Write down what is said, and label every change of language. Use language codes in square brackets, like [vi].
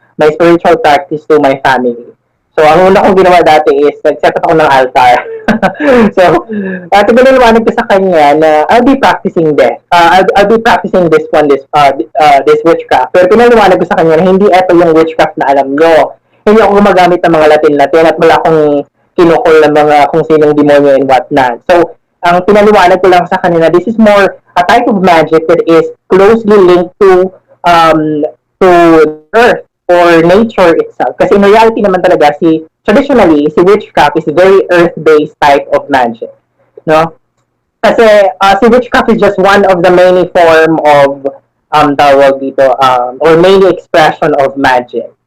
[en] My spiritual practice to my family. [tl] So, ang una kong ginawa dati is, nag-set up ako ng altar. So, pinaliwanag ko sa kanya na [en] I'll be practicing this. I'll be practicing this witchcraft. [tl] Pero pinaliwanag ko sa kanya na hindi ito yung witchcraft na alam nyo. Hindi ako gumagamit ng mga Latin at wala akong kinukol ng mga kung sinong demonyo [en] and whatnot. [tl] So, ang pinaliwanag ko lang sa kanya na [en] this is more a type of magic that is closely linked um, to the earth or nature itself. [tl] Kasi in reality naman talaga, [en] traditionally, si witchcraft is a very earth-based type of magic. No? Kasi si witchcraft is just one of the many form of tawag dito, or many expression of magic.